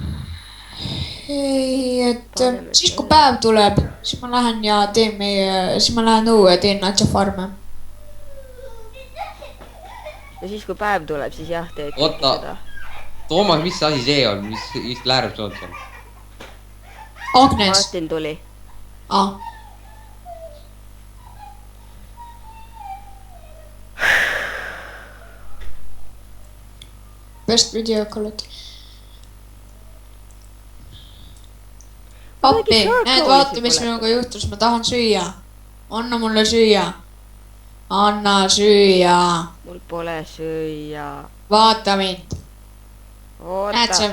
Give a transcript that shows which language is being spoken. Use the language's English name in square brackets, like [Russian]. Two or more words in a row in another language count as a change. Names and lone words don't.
[Estonian] ei, et siis kui päev tuleb, siis ma lähen ja teen siis ma lähen õue ja teen natsa farme. ja siis kui päev tuleb, siis jah, teed oota, Toomas, mis asi see on, mis läärb see on seal? Agnes. Martin tuli. [English] Best video quality. [Estonian] appi, näed, vaata, mis minuga juhtus, ma tahan süüa. anna mulle süüa. anna süüa. mul pole süüa. vaata mind. näed sa?